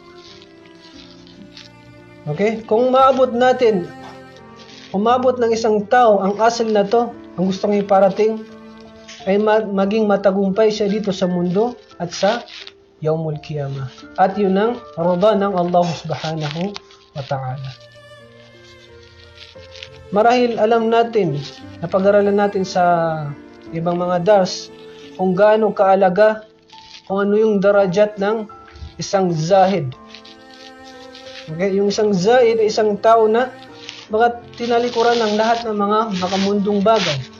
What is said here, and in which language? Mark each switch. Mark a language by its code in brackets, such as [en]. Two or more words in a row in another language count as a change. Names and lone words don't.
[tl] Okay? Kung maabot natin, umabot ng isang tao ang asal na to, ang gustong iparating, ay maging matagumpay siya dito sa mundo at sa [ar] يوم القيامة. [tl] At yun ang rida ng [ar] الله سبحانه وتعالى. [tl] Marahil alam natin, napag-aralan natin sa ibang mga dars, kung gaano kaalaga, kung ano yung darajat ng isang zahid. Okay? Yung isang zahid ay isang tao na baka tinalikuran ng lahat ng mga makamundong bagay.